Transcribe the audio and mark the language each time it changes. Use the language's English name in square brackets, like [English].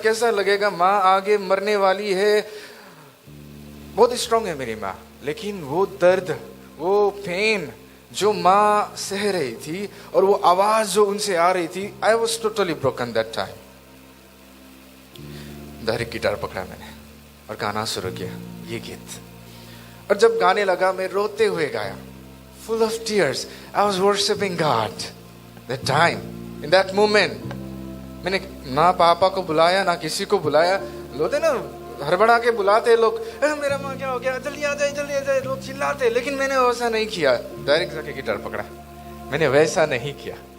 [Hindi] कैसा लगेगा, माँ आगे मरने वाली है, बहुत स्ट्रांग है मेरी माँ, लेकिन वो दर्द, वो पेन जो माँ सह रही थी और वो आवाज जो उनसे आ रही थी, [English] I was totally broken that time. [Hindi] Direct guitar पकड़ा मैंने और गाना शुरू किया ये गीत। और जब गाने लगा, मैं रोते हुए गाया, [English] full of tears. I was worshiping God that time, in that moment. [Hindi] मैंने ना पापा को बुलाया, ना किसी को बुलाया। लोग ना हड़बड़ा के बुलाते लोग, मेरा माँ क्या हो गया, जल्दी आ जाए, लोग चिल्लाते, लेकिन मैंने वैसा नहीं किया। डायरेक्ट जाके गिटार पकड़ा, मैंने वैसा नहीं किया।